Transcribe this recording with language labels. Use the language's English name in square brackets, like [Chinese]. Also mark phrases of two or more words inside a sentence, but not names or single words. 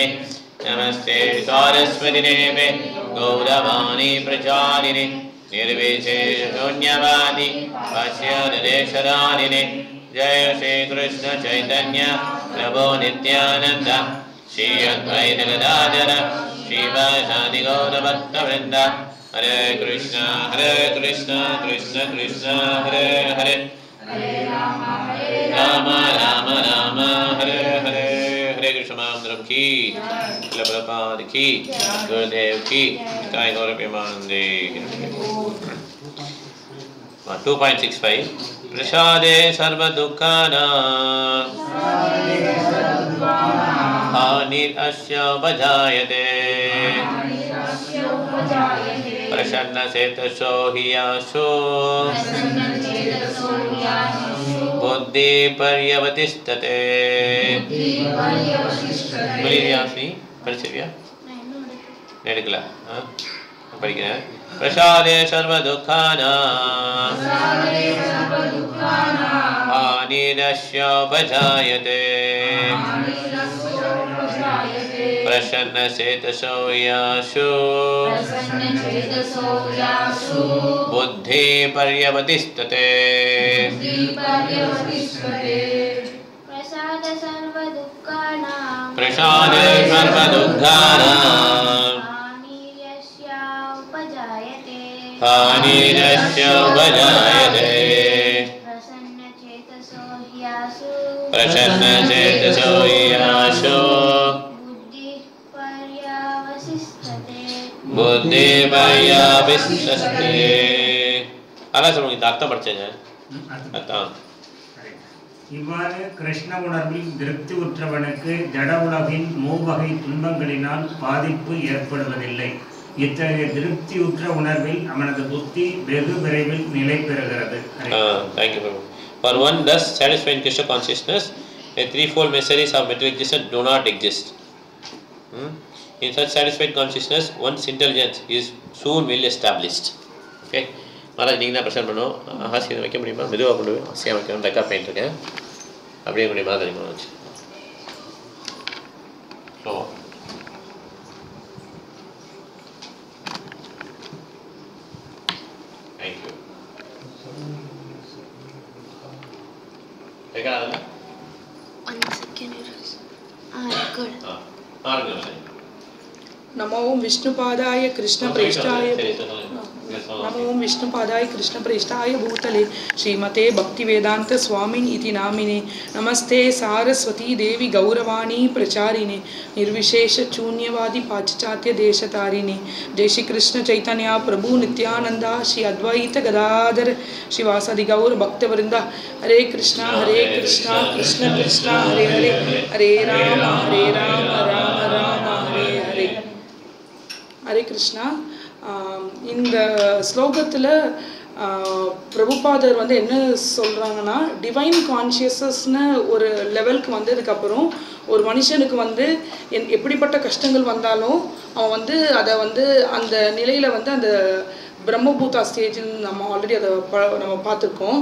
[Sanskrit] नमस्ते सारस्वतीदेवे गौरवाणी प्रचारिणे निर्विशेषशून्यवादी पाश्चात्यदेशधारिणे। जय श्री कृष्ण चैतन्य प्रभो नित्यानंद श्री अद्वैत गदाधर श्रीवासादि गौरभक्तवृंद। हरे कृष्ण कृष्ण कृष्ण हरे हरे राम राम राम हरे हरे। [Hindi] हरे कृष्ण महामंत्रम की प्रभुपाद की गुरुदेव की जय [Sanskrit] गौर प्रेमानंदे। 2.65 प्रसादे सर्व दुःखानां हानिरस्य उपजायते प्रसन्नचेतसो हि यासु बुद्धिपर्यवतिष्ठते। [Tamil] படிச்சிருக்கியா? எடுக்கல படிக்கிறேன். [Sanskrit] प्रसादे सर्व दुःखानाम् हानिरस्य उपजायते प्रसन्नचेतसो यासु बुद्धि पर्यवतिष्ठते। प्रसादे सर्व दुःखानाम् हानिरस्य उपजायते प्रसन्नचेतसो यासु बुद्धिपर्यवतिष्ठते। [Tamil] அதான் சொல்லுங்க, இந்த அர்த்தம் படிச்சேங்க. அர்த்தம் இவ்வாறு கிருஷ்ண உணர்வில் திருப்தி உற்றவனுக்கு ஜட உலகின் மூவகை துன்பங்களினால் பாதிப்பு ஏற்படுவதில்லை. இத்தகைய திருப்தி உற்ற உணர்வில் அவனது புத்தி வெகு விரைவில் நிலை பெறுகிறது. [English] Thank you. For one thus satisfied in Krishna consciousness, a threefold miseries of material existence do not exist. In such satisfied consciousness, one's intelligence is soon well established. [Tamil] Okay. மாராஜ் நீங்கள் தான் ப்ரெசென்ட் பண்ணணும். ஹாஸ்யம் வைக்க முடியுமா? மெதுவாக கொண்டு போய் ஹாஸ்யம் வைக்கணும். ரெக்கார்ட் பண்ணிட்டு இருக்கேன். அப்படியே கொண்டு மாதிரி வச்சு [English] so thank you. [Tamil] ரெக்கார்ட் [Sanskrit] नमो विष्णुपादाय कृष्णप्रेष्ठाय नमो विष्णुपादाय कृष्णप्रेष्ठाय भूतले श्रीमते भक्तिवेदांत स्वामिन् इति नामिने। नमस्ते सारस्वती देवी गौरवाणी प्रचारिणे निर्विशेष शून्यवादी पाश्चात्य देशतारिणे। जय श्री कृष्ण चैतन्य प्रभु नित्यानंदा श्री अद्वैत गदाधर श्रीवासादि गौर भक्तवृंदा। हरे कृष्ण कृष्ण कृष्ण हरे हरे हरे राम राम राम हरे हरे। हरे कृष्णा. [Tamil] இந்த ஸ்லோகத்தில் பிரபுபாதர் வந்து என்ன சொல்கிறாங்கன்னா, [English] divine consciousnessnu [Tamil] ஒரு லெவலுக்கு வந்ததுக்கப்புறம் ஒரு மனுஷனுக்கு வந்து எப்படிப்பட்ட கஷ்டங்கள் வந்தாலும் அவன் வந்து அதை வந்து அந்த நிலையில் வந்து அந்த பிரம்மபூதா ஸ்டேஜ்னு நம்ம ஆல்ரெடி அதை நம்ம பார்த்துருக்கோம்.